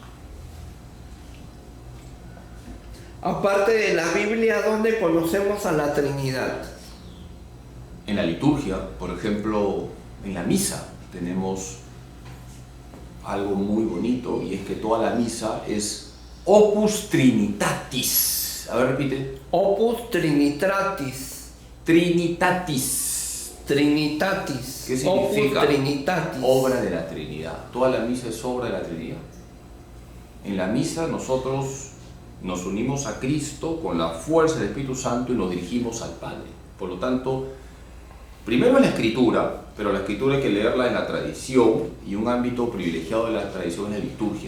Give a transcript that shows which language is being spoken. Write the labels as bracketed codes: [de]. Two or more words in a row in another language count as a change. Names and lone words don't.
[es] Aparte de la Biblia, ¿dónde conocemos a la Trinidad? En la liturgia, por ejemplo, en la misa, tenemos algo muy bonito, y es que toda la misa es [la] Opus Trinitatis. [es] A ver, repite. [la] Opus Trinitatis. [es] Trinitatis. Trinitatis. ¿Qué significa? [la] Opus Trinitatis. [es] Obra de la Trinidad. Toda la misa es obra de la Trinidad. En la misa nosotros nos unimos a Cristo con la fuerza del Espíritu Santo y nos dirigimos al Padre. Por lo tanto, primero es la Escritura, pero la Escritura hay que leerla en la tradición, y un ámbito privilegiado de la tradición es la liturgia.